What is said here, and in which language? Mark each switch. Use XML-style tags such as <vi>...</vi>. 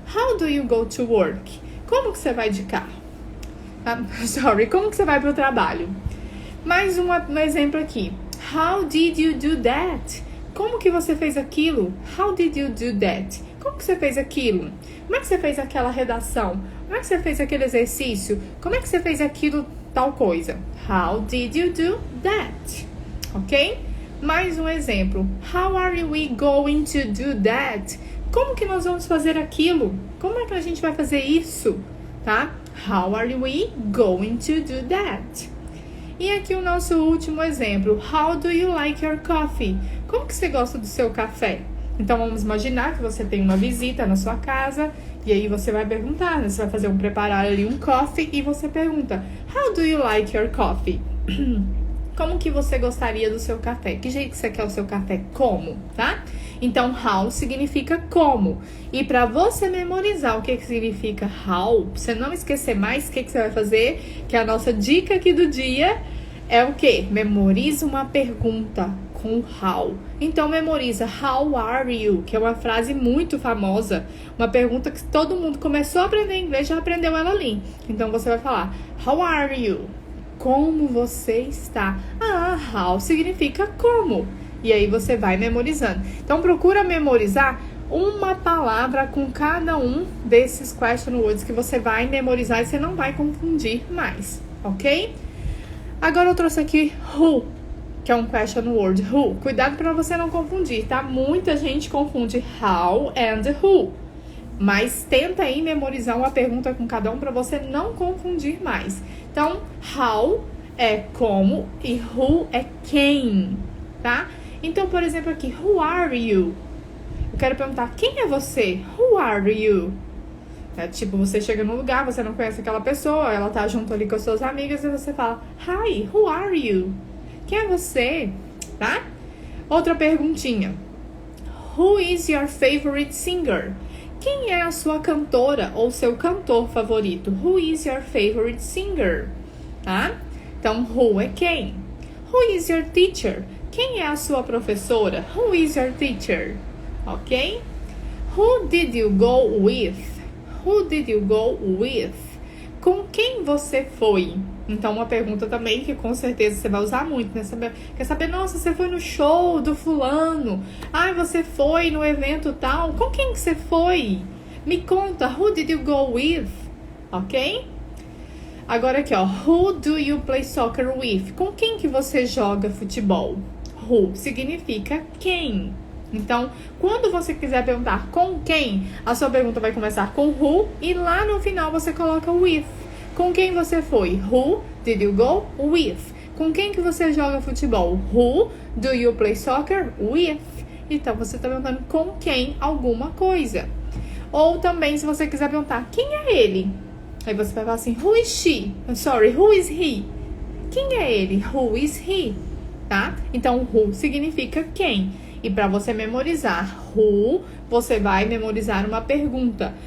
<en>How do you go to work?</en> <pt>Como que você vai de carro? Como que você vai para o trabalho? Mais um exemplo aqui.</pt> <en>How did you do that?</en> <pt>Como que você fez aquilo?</pt> <en>How did you do that?</en> <pt>Como que você fez aquilo? Como é que você fez aquela redação? Como é que você fez aquele exercício? Como é que você fez aquilo, tal coisa?</pt> <en>How did you do that? Ok?</en> <pt>Mais um exemplo.</pt> <en>How are we going to do that?</en> <pt>Como que nós vamos fazer aquilo? Como é que a gente vai fazer isso? Tá?</pt> <en>How are we going to do that?</en> <pt>E aqui o nosso último exemplo.</pt> <en>How do you like your coffee?</en> <pt>Como que você gosta do seu café? Então, vamos imaginar que você tem uma visita na sua casa e aí você vai perguntar, né? Você vai preparar ali um coffee e você pergunta,</pt> <en>How do you like your coffee?</en> <pt>Como que você gostaria do seu café? Que jeito que você quer o seu café? Como, tá? Então, how significa como. E para você memorizar o que significa how, pra você não esquecer mais, o que você vai fazer? Que a nossa dica aqui do dia é o quê? Memoriza uma pergunta com how. Então, memoriza</pt> <en>How are you?</en> <pt>Que é uma frase muito famosa. Uma pergunta que todo mundo começou a aprender inglês, já aprendeu ela ali. Então, você vai falar</pt> <en>How are you?</en> <pt>Como você está? How significa como. E aí, você vai memorizando. Então, procura memorizar uma palavra com cada um desses question words que você vai memorizar e você não vai confundir mais, ok? Agora, eu trouxe aqui who, que é um question word, who. Cuidado para você não confundir, tá? Muita gente confunde how and who. Mas tenta aí memorizar uma pergunta com cada um para você não confundir mais. Então, how é como e who é quem, tá? Então, por exemplo, aqui,</pt> <en>who are you?</en> <pt>Eu quero perguntar, quem é você?</pt> <en>Who are you?</en> <pt>É tipo, você chega num lugar, você não conhece aquela pessoa, ela tá junto ali com as suas amigas e você fala,</pt> <en>hi, who are you?</en> <pt>Quem é você? Tá? Outra perguntinha.</pt> <en>Who is your favorite singer?</en> <pt>Quem é a sua cantora ou seu cantor favorito?</pt> <en>Who is your favorite singer?</en> <pt>Tá? Então, who é quem?</pt> <en>Who is your teacher?</en> <pt>Quem é a sua professora?</pt> <en>Who is your teacher?</en> <pt>Ok?</pt> <en>Who did you go with? Who did you go with?</en> <pt>Com quem você foi? Então, uma pergunta também que com certeza você vai usar muito, né? Quer saber, nossa, você foi no show do fulano. Ai, você foi no evento tal. Com quem que você foi? Me conta,</pt> <en>who did you go with?</en> <pt>Ok? Agora aqui, ó.</pt> <en>Who do you play soccer with?</en> <pt>Com quem que você joga futebol? Who significa quem. Então, quando você quiser perguntar com quem, a sua pergunta vai começar com who e lá no final você coloca with. Com quem você foi?</pt> <en>Who did you go with?</en> <pt>Com quem que você joga futebol?</pt> <en>Who do you play soccer with?</en> <pt>Então, você está perguntando com quem alguma coisa. Ou também, se você quiser perguntar, quem é ele? Aí você vai falar assim,</pt> <en>who is she? Sorry, who is he?</en> <pt>Quem é ele?</pt> <en>Who is he? Tá?</en> <pt>Então, who significa quem. E para você memorizar who, você vai memorizar uma pergunta.</pt>